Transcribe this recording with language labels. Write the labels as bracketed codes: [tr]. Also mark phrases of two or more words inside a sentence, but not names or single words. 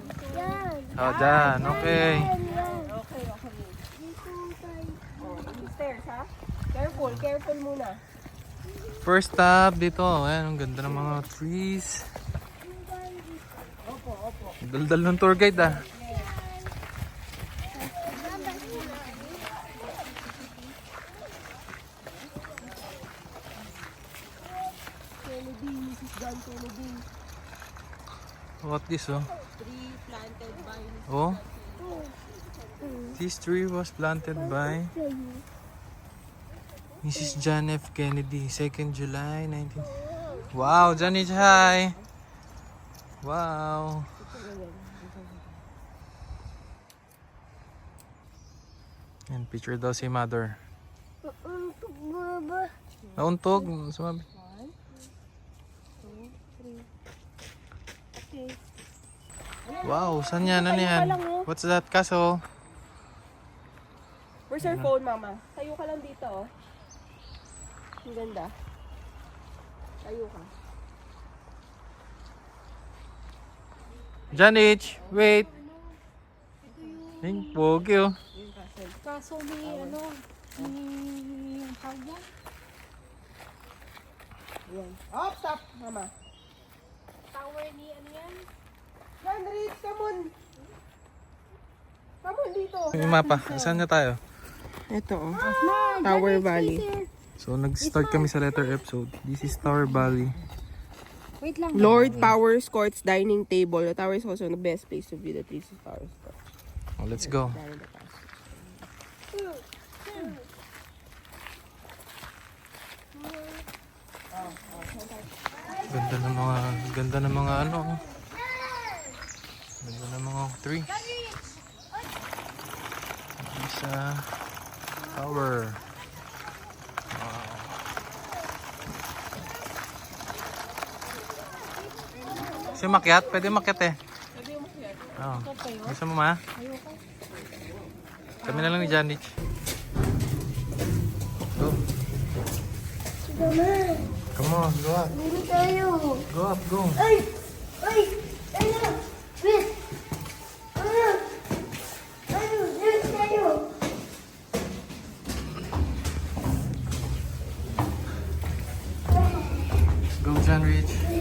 [tl] Oh, dyan. Okay. [en] Okay. Oh, stairs, ha? [tl] Careful muna. [en] First stop dito. [tl] Ayan, ang ganda ng mga trees. Daldal ng tour guide ah. [en] Kennedy, Mrs. John Kennedy. What this oh? Tree planted by Oh? This tree was planted by Mrs. John F. Kennedy, 2nd July 19... Wow, Johnny Chai! Wow! [tl] Yan, picture daw si mother. Nauntog, sumabi. Wow, saan yan? Ano yan? [en] What's that castle? Where's your phone, [tl] Mama? Tayo ka lang dito, oh. Ang ganda. Tayo ka. [en] John H, wait! [tl] Yung pogi oh. Kaso ni ano, ni yung tawag yan. Ayan. Oh, stop, Mama. Tower ni ano yan. [en] John Reed, come on. Come on dito. [tl] Yung mapa, saan na tayo? Ito, oh. Tower Valley. So nag-start kami sa letter F, [en] so this is Tower Valley. [tl] Wait lang. [en] Lord Powers Courts Dining Table. The tower is also the best place to view the trees of Powers Court. Oh, let's go. [tl] Ganda ng mga ano. Ganda ng mga trees. Sa tower. Wow. Kasi makyat, pwede makyat eh. Oh. Gusto mo ma? Kami na lang ni Janich. [en] Go. Come on, go up. Go up, go. Go, Janich.